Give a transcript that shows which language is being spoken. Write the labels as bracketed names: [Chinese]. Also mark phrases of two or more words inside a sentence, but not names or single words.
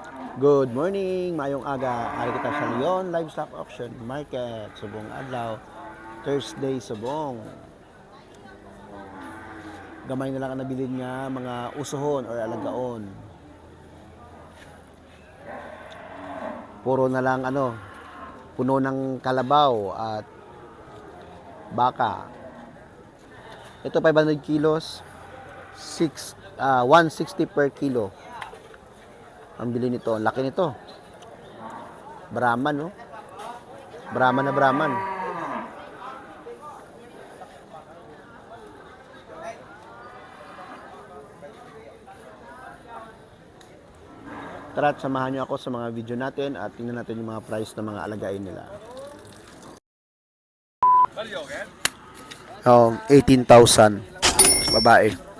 [English] Good morning, [Hiligaynon] mayong aga. Ari kita sa Leon Livestock Auction Market, Subong Adlaw, Thursday Subong. Gamay na lang ang nabilin nga mga usuhon or alagaon. [Filipino] Puro na lang puno ng kalabaw at baka. Ito 500 kilos, 160 per kilo. Ang bili nito, ang laki nito. Brahman, no? Brahman na Brahman. Tara at samahan niyo ako sa mga video natin at tingnan natin yung mga price ng mga alagain nila. 18,000 babae.